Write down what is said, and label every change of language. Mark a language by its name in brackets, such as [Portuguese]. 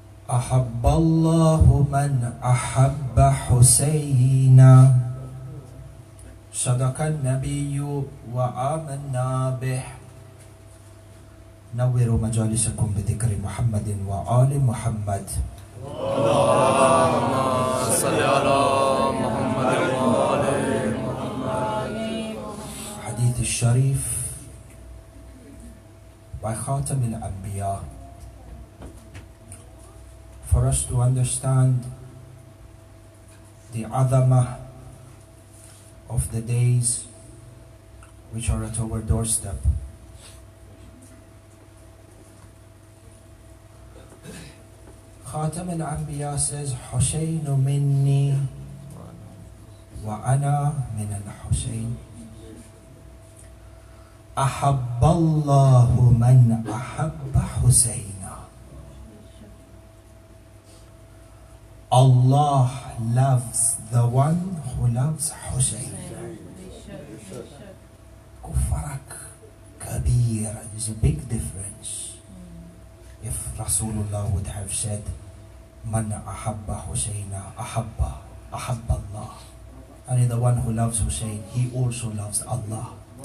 [Arabic] أحب الله من أحب حسينا صدق النبي وآمنا به نوروا مجالسكم بذكر محمد وآل محمد اللهم صل على محمد وآل محمد. حديث الشريف [English] by [Arabic] خاتم الأنبياء, [English] for us to understand the azamah of the days which are at our doorstep. [Arabic] خاتم الأنبياء [English] says [Arabic] حسين مني وأنا من الحسين أحب الله من أحب حسينا. [English] Allah loves the one who loves Hussein. [Arabic] Kufarak kabir [English] is a big difference. If Rasulullah would have said [Arabic] Man ahabba Husayna ahabba Allah, [English] and the one who loves Hussein, he also loves Allah.